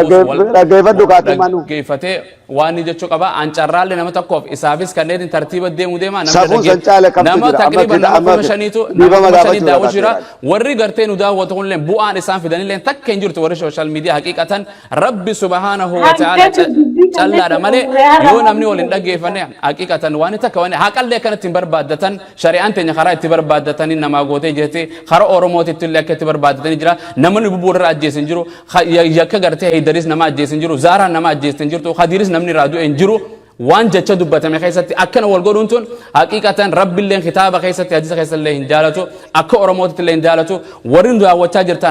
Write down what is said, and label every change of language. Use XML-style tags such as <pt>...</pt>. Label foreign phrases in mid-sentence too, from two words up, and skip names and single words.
<om>dhaggeeffatee waan ni jechuu qaba ancarraalle nama tokkoof isaafis kanneetiin tartiiba deemuu deema nama taqriban nama shaniitu daawwatu jira warri gartee nu daawwatu kunillee bu'aan isaan fidanillee takka hin jirtu warri</om> <en>social media</en> <om>haqiiqatan rabbi</om> <ar>سبحانه وتعالى</ar> <om>callaadha malee yoo namni waliin dhaggeeffanne haqiiqatan waan takka waan haqallee kanatti hin barbaaddatan shari'aan teenya karaa itti barbaaddatanii namaa gootee jettee karaa oromootitti illee akka itti barbaaddatanii jira namni bubuurra ajjeesin jiru yakka gartee Heydaris nama ajjeesin jiru Zara nama ajjeesin jirtu Kadiris namni raaduu en jiru waan jecha dubbatame keessatti akkana wal godhuun tun haqiiqatan rabbiilleen kitaaba keessatti hadiisa keessallee hin jaalatu akka oromootitti illee hin jaalatu warri daawwachaa jirtan</om>